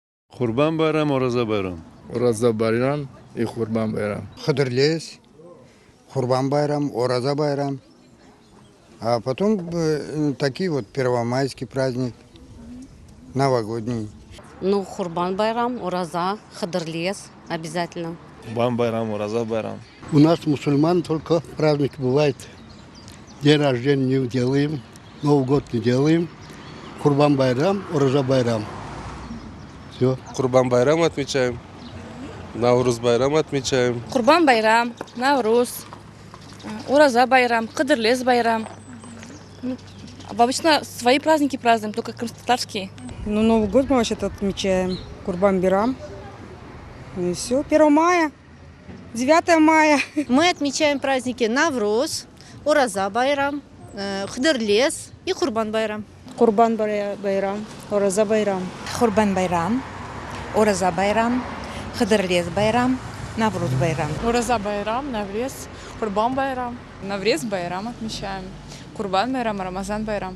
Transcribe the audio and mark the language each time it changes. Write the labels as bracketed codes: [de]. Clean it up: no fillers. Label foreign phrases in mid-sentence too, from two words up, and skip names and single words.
[ru] Kurban bayramı, Oruza bayramı. Ураза байрам и Курбан байрам. Хадырлес, Курбан байрам, Ораза байрам. А потом такие вот первомайский праздник, новогодний. Ну, Хурбан байрам, Ураза, Хадырлес обязательно. Курбан байрам, Ораза байрам. У нас мусульман только праздник бывает. День рождения не делаем, Новый год не делаем. Курбан байрам, Ораза байрам. Все. Курбан байрам отмечаем. Навруз байрам отмечаем. Курбан байрам, Навруз, Ураза байрам, Кадырлес байрам. Обычно свои праздники празднуем, только крымско-татарские. Ну, Новый год мы вообще-то отмечаем. Курбан байрам. И все. 1 мая, 9 мая. Мы отмечаем праздники Навруз, Ураза байрам, Хадырлес и Курбан байрам. Курбан байрам, Ораза байрам. Курбан байрам, Ораза байрам, Хадырлес байрам, Навруз байрам. Ураза байрам, Наврез, Курбан байрам. Наврез байрам отмечаем. Курбан байрам, Рамазан байрам.